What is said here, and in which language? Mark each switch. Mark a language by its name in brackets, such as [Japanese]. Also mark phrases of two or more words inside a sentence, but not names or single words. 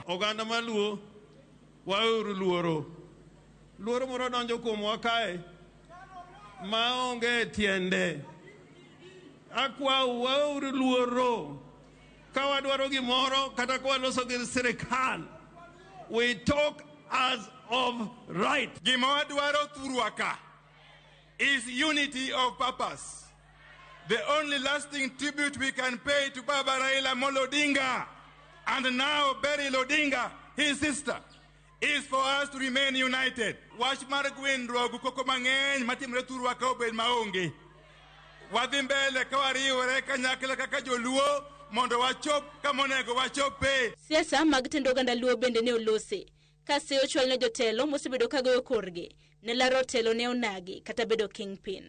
[Luo (Kenya and Tanzania)] Oganda maluo wauru luoro. Luoro moro donjo kuomwa kae maonge tiende. Akwau wauru luoro. Kawadwaro gimoro kata kwaloso gi sirikal. [English] We talk as of right. [Luo (Kenya and Tanzania)] Gimawadwaro thurwaka [English] is unity of purpose. The only lasting tribute we can pay to Baba Raila Odinga and now Beryl Odinga, his sister, is for us to remain united. [Luo (Kenya and Tanzania)] Wach mar gwendruok koko mang'eny matimre thurwaka obed maonge. Wadhi mbele ka wariwore kanyakla kaka joluo mondo wachop kamonego wachope. Siasa mag tendo oganda Luo bende ne olose kase ochwal ne jotelo mosebedo kagoyo korgi ne laro telo ne onagi kata bedo kingpin.